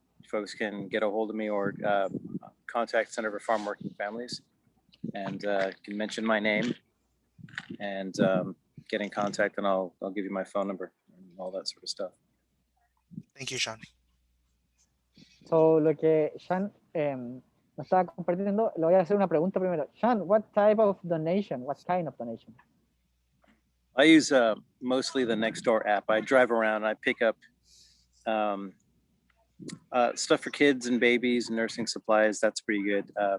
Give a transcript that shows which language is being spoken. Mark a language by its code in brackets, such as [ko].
[en] Folks can get a hold of me or contact Center for Farm Working Families and can mention my name and get in contact, and I'll give you my phone number and all that sort of stuff. Thank you, Sean. [es] So, lo que Sean nos estaba compartiendo, le voy a hacer una pregunta primero. [en] Sean, what type of donation? What kind of donation? I use mostly the Nextdoor app. I drive around and I pick up stuff for kids and babies, nursing supplies. That's pretty good.